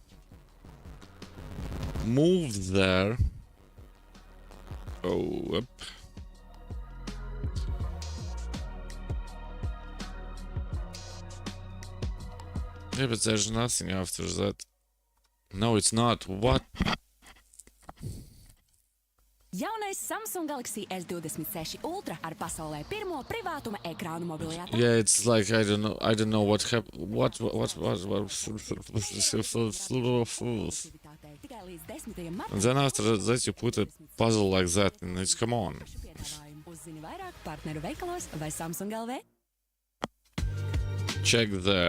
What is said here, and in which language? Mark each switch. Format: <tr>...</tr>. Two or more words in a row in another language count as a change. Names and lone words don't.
<en>Move there. Oh, up. Yeah, but there's nothing after that. No, it's not. What?</en> <lv>Jaunais Samsung Galaxy S26 Ultra ar pasaulē pirmo privātuma ekrānu mobilajā.</lv> <en>Yeah, it's like I don't know what happened. What? And then after that you put a puzzle like that, and it's come on. Check there.</en>